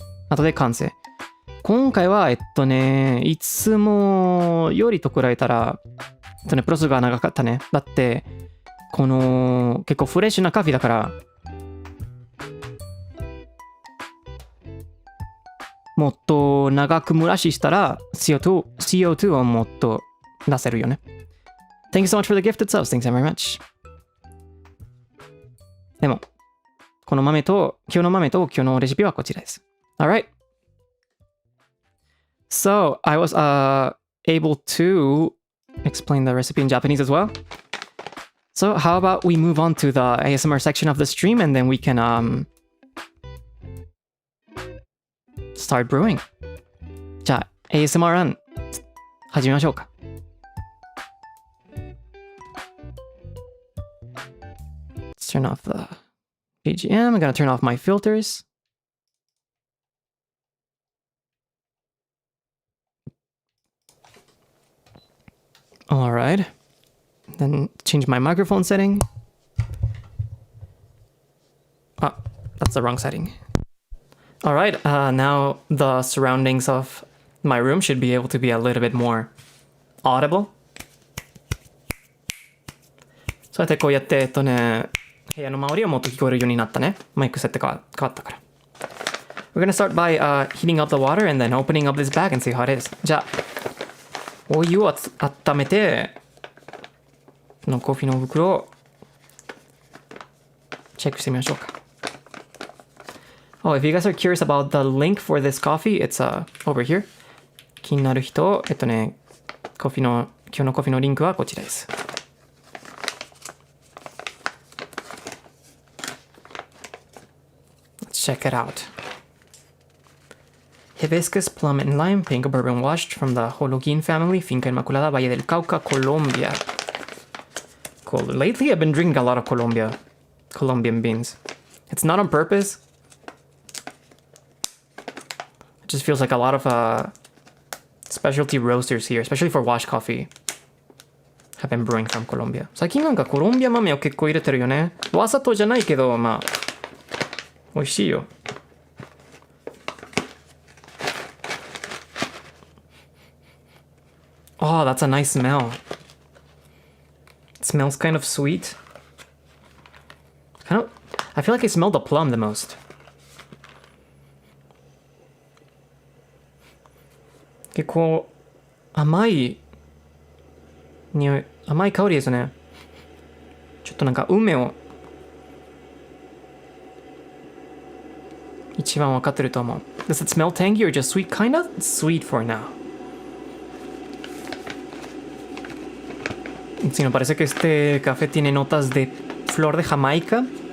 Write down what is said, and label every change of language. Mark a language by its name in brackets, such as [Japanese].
[Japanese] あとで完成。今回は、いつもよりと比べたら、プロセスが長かったね。だって、この、結構フレッシュなカフェだから、もっと長く蒸らししたら CO2 をもっと出せるよね。 [English] Thank you so much for the gifted subs. Thanks very much. [Japanese] でも、今日の豆と今日のレシピはこちらです。 [English] Alright. So, I was able to explain the recipe in Japanese as well. So, how about we move on to the ASMR section of the stream and then we can start brewing. [Japanese] じゃあ ASMR ラン始めましょうか。 [English] Let's turn off the BGM. I'm gonna turn off my filters. Alright. Then change my microphone setting. Ah, that's the wrong setting. Alright, now the surroundings of my room should be able to be a little bit more audible. [Japanese] そうやってこうやって、部屋の周りをもっと聞こえるようになったね。マイク設定が変わったから。 [English] We're gonna start by heating up the water and then opening up this bag and see how it is. [Japanese] じゃあ、お湯を温めて、このコーヒーの袋をチェックしてみましょうか。 [English] Oh, if you guys are curious about the link for this coffee, it's over here. [Japanese] 気になる人、今日のコーヒーのリンクはこちらです。 [English] Let's check it out. Hibiscus, plum and lime, pink bourbon washed from the Holguín family, Finca Inmaculada, Valle del Cauca, Colombia. Cool. Lately, I've been drinking a lot of Colombian beans. It's not on purpose. It just feels like a lot of specialty roasters here, especially for washed coffee, have been brewing from Colombia. [Japanese] 最近なんかコロンビア豆を結構入れてるよね。わざとじゃないけど、まあ、美味しいよ。 [English] Oh, that's a nice smell. It smells kind of sweet. I feel like I smell the plum the most. [Japanese] 結構甘い匂い、甘い香りですね。ちょっとなんか梅を一番わかってると思う。 [English] Does it smell tangy or just sweet? Kinda sweet for now. [Spanish] Sí, me parece que este café tiene notas de flor de Jamaica.